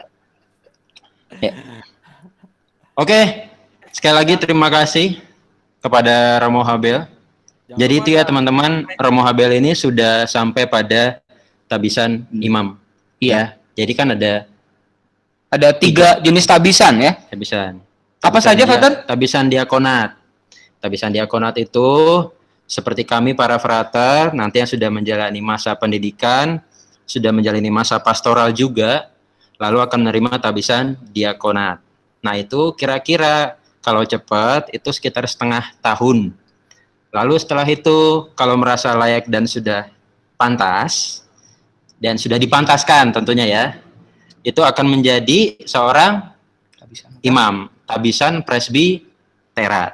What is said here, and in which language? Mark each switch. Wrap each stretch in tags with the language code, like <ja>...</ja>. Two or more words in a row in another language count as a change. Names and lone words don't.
<id>Oke, sekali lagi terima kasih kepada Romo Habel. Jadi itu ya teman-teman, Romo Habel ini sudah sampai pada tabisan imam. Iya. Jadi kan ada 3 jenis tabisan ya. tabisan. Apa saja, Frater? Tabisan diakonat. Tabisan diakonat itu seperti kami para frater nanti yang sudah menjalani masa pendidikan, sudah menjalani masa pastoral juga, lalu akan menerima tabisan diakonat. Nah itu kira-kira kalau cepat itu sekitar setengah tahun. Lalu setelah itu kalau merasa layak dan sudah pantas, dan sudah dipantaskan tentunya ya, itu akan menjadi seorang imam, tabisan presbiterat.</id>